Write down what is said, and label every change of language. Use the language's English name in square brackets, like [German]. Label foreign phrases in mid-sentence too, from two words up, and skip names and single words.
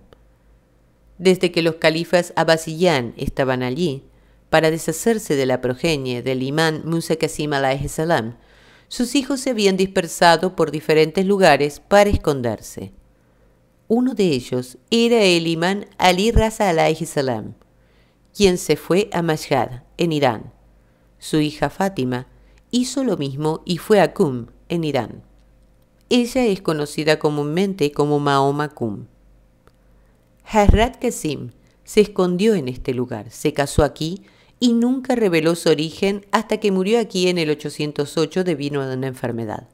[Spanish] Desde que los califas Abbasiyán estaban allí, para deshacerse de la progenie del imán Musa Qasim [Arabic] عليه السلام, [Spanish] sus hijos se habían dispersado por diferentes lugares para esconderse. Uno de ellos era el imán Ali Raza [Arabic] عليه السلام, [Spanish] quien se fue a Mashhad, en Irán. Su hija Fátima hizo lo mismo y fue a Qum, en Irán. Ella es conocida comúnmente como Mahoma Qum. Hazrat Qasim se escondió en este lugar, se casó aquí y nunca reveló su origen hasta que murió aquí en el 808 debido a una enfermedad.